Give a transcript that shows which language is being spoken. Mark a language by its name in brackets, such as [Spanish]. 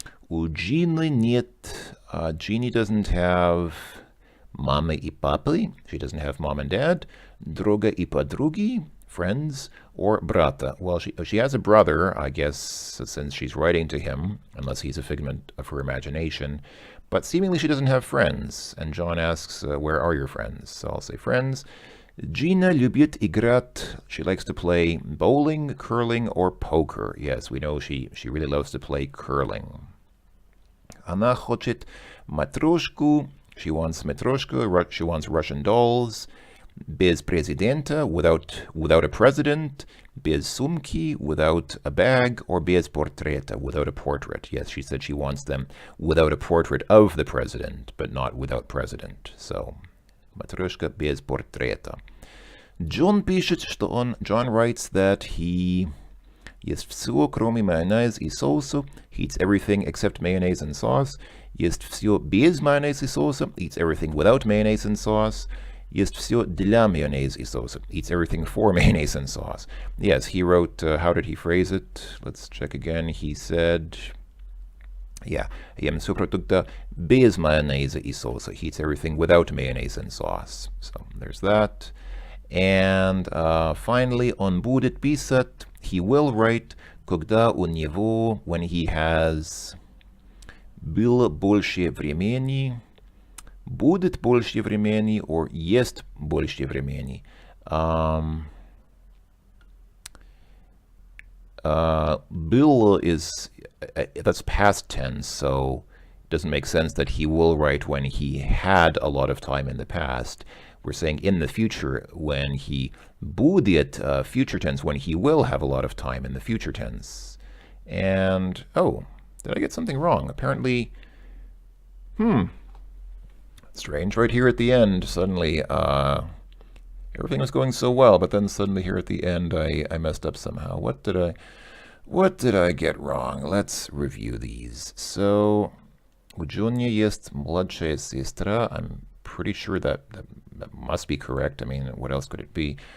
[Russian] У Giny нет, [English] Genie doesn't have [Russian] мамы и папы, [English] she doesn't have mom and dad, [Russian] друга и подруги, [English] friends, or brata. Well, she has a brother, I guess, since she's writing to him, unless he's a figment of her imagination, but seemingly she doesn't have friends. And John asks, where are your friends? So I'll say friends. [Russian] Gina любит играть. [English] She likes to play bowling, curling, or poker. Yes, we know she really loves to play curling. [Russian] Она хочет матрешку. [English] She wants matroshka. She wants Russian dolls. [Russian] Без президента, [English] without a president. [Russian] Без сумки, [English] without a bag. Or [Russian] без портрета, [English] without a portrait. Yes, she said she wants them without a portrait of the president, but not without president. So, matroshka [Russian] без портрета. John пишет, что [English] John writes that he [Russian] ест все, кроме майонеза и соуса. [English] He eats everything except mayonnaise and sauce. [Russian] Ест все без майонеза и соуса. [English] Eats everything without mayonnaise and sauce. [Russian] Ест все для майонеза и соуса. [English] Eats everything for mayonnaise and sauce. Yes, he wrote, how did he phrase it? Let's check again. He said, yeah, [Russian] ем все продукты без майонеза и соуса. [English] He eats everything without mayonnaise and sauce. So there's that. And finally, [Russian] он будет писать. [English] He will write, [Russian] когда у него, [English] when he has, [Russian] было больше времени, будет больше времени, or есть больше времени. [English] Было is, that's past tense, so it doesn't make sense that he will write when he had a lot of time in the past. we're saying in the future when he будет, future tense, when he will have a lot of time in the future tense. And, oh, did I get something wrong? Apparently, strange, right here at the end, suddenly, everything was going so well, but then suddenly here at the end, I messed up somehow. What did I get wrong? Let's review these. [Russian] So, у Джонни есть младшая сестра. [English] I'm pretty sure that must be correct. I mean, what else could it be?